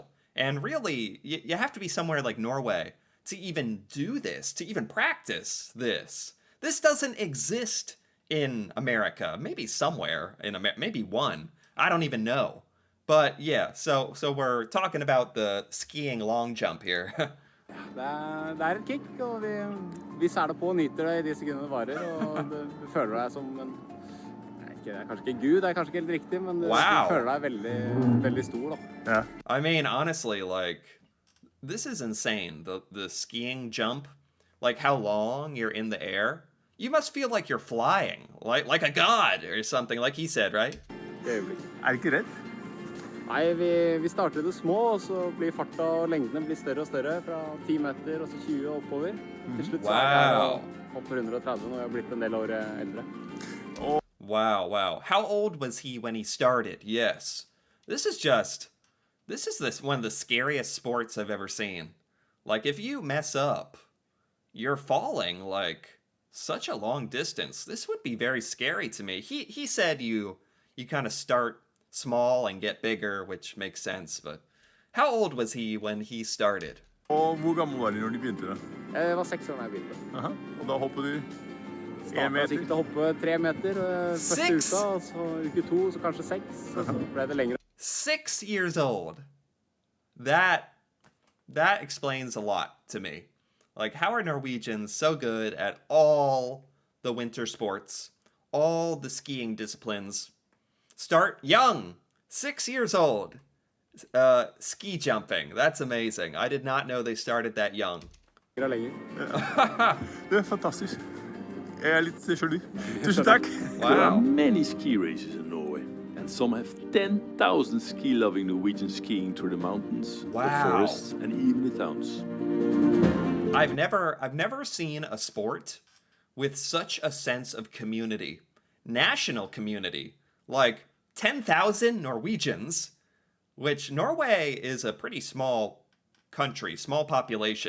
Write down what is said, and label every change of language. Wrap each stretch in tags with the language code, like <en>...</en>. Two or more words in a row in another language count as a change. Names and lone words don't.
<en>And really, you have to be somewhere like Norway to even do this, to even practice this. This doesn't exist in America. Maybe somewhere in America, maybe one. I don't even know. But yeah, so we're talking about the skiing long jump here.</en> <no>Det et kick, og vi ser det på og nyter det I de sekundene det varer, og du føler deg som en, det kanskje ikke Gud, det kanskje ikke helt riktig, men du føler deg veldig, veldig stor da.</no> <en>Yeah. I mean, honestly, like, this is insane, the skiing jump, like how long you're in the air. You must feel like you're flying, like a god or something, like he said, right?</en> <no>Det Det ikke rett? Nei, vi starter det små, og så blir farta og lengdene blir større og større, fra 10 meter og så 20 og oppover. Til slutt så det opp på 130 når vi har blitt en del år eldre.</no> <en>Wow. How old was he when he started? Yes. This is one of the scariest sports I've ever seen. Like, if you mess up, you're falling, like, such a long distance. This would be very scary to me. He said you kind of start small and get bigger, which makes sense, but how old was he when he started?</en> <no>Og hvor gammel var de når de begynte det? Jeg var 6 år da jeg begynte. Aha. Og da hoppet du 1 Startet sikkert å hoppe 3 meter første uka, og så uke 2, så kanskje 6, og så ble det lengre.</no> <en>6 years old. That explains a lot to me. Like, how are Norwegians so good at all the winter sports, all the skiing disciplines? Start young, 6 years old. Ski jumping, that's amazing. I did not know they started that young.</en> <no>Det fantastisk. Jeg litt sjalu. Tusen takk.</no> <en>Wow. There are many ski races in Norway, and some have 10,000 ski-loving Norwegians skiing through the mountains, the forests, and even the towns. I've never seen a sport with such a sense of community, national community, like 10,000 Norwegians, which Norway is a pretty small country, small population.</en>